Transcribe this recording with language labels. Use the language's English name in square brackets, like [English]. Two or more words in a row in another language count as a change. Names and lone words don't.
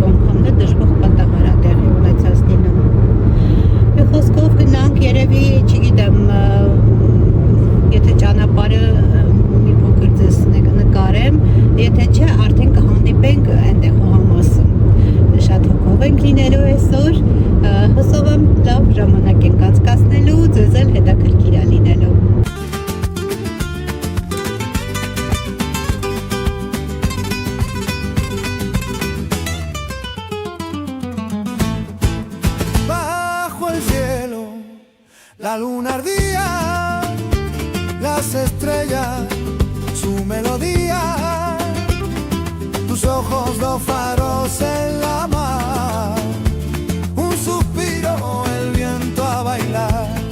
[Armenian] անգամն է դժվար պատահար է տեղի ունեցած լինում։ Մի խոսքով գնանք, երևի, չգիտեմ, եթե ճանապարհը մի փոքր ձեզ նկարեմ, եթե չէ, արդեն կհանդիպենք այնտեղ հողամասում։ Շատ հոգով ենք լինելու այսօր, հուսով եմ լավ ժամանակ ենք անցկացնելու, ձեզ էլ հետաքրքիր է լինելու։ [Spanish] La luna ardía, las estrellas, su melodía, tus ojos dos faros en la mar, un suspiro, el viento a bailar,